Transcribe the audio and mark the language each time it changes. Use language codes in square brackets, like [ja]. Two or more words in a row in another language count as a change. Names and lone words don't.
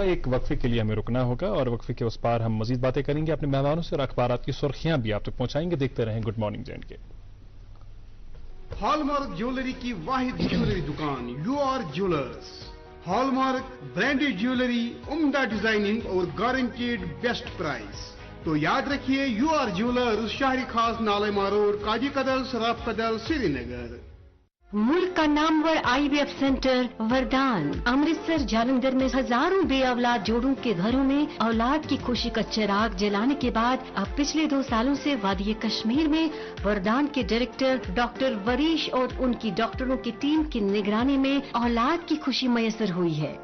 [ur] ایک وقفے کے لیے ہمیں رکنا ہوگا, اور وقفے کے اس پار ہم مزید باتیں کریں گے اپنے مہمانوں سے, اور اخبارات کی سرخیاں بھی آپ تک پہنچائیں گے. دیکھتے رہیں گڈ مارننگ جے&کے. ہال مارک جیولری کی واحد جیولری دکان یو آر جیولرز. [en] hallmark branded jewellery, [ur] عمدہ ڈیزائننگ اور [en] guaranteed best price. [ur] تو یاد رکھیے یو آر جیولرز, شہری خاص نالے مارور, کاجی کدل, سراف کدل, سری نگر. ملک کا نامور IVF سینٹر وردان امرتسر جالندھر میں ہزاروں بے اولاد جوڑوں کے گھروں میں اولاد کی خوشی کا چراغ جلانے کے بعد اب پچھلے 2 سالوں سے وادی کشمیر میں وردان کے ڈائریکٹر ڈاکٹر وریش اور ان کی ڈاکٹروں کی ٹیم کی نگرانی میں اولاد کی خوشی میسر ہوئی ہے.